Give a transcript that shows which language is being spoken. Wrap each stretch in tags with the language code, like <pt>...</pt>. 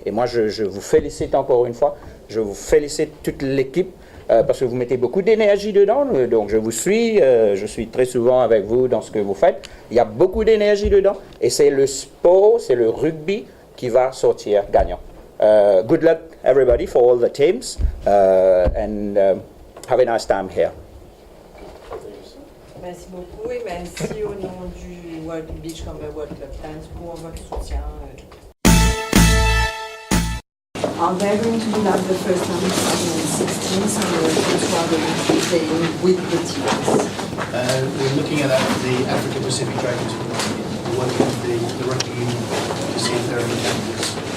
<fr>Et moi, je vous félicite encore une fois. Je vous félicite toute l'équipe parce que vous mettez beaucoup d'énergie dedans. Donc, je vous suis. Je suis très souvent avec vous dans ce que vous faites. Il y a beaucoup d'énergie dedans. Et c'est le sport, c'est le rugby qui va sortir gagnant.</fr> <en>Good luck, everybody, for all the teams. And have a nice time here.</en> <fr>Merci beaucoup et merci au nom du World Beachcomber World Club 10's pour votre soutien.</fr> <en>They're going to do that the first time in 2016, so the first one will be playing with the teams. We're looking at that for the Africa Pacific Dragons. We're working with the Rugby Union to see if there are any candidates.</en>